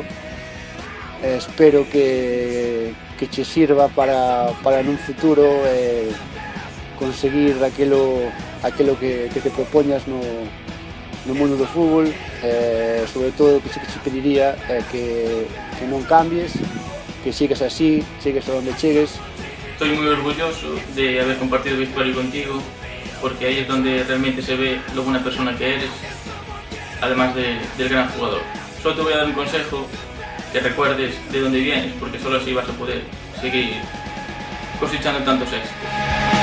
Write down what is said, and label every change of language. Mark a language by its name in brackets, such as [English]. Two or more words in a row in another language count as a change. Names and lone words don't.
[Galician] Espero que che sirva para nun futuro conseguir aquilo que te propoñas no mundo do fútbol. Sobre todo o que che pediría é que non cambies, que sigas así, chegues a donde chegues. [Spanish] Estoy muy orgulloso de haber compartido el vestuario contigo, porque ahí es donde realmente se ve lo buena persona que eres, además del gran jugador. Solo te voy a dar un consejo, que recuerdes de dónde vienes, porque solo así vas a poder seguir cosechando tantos éxitos.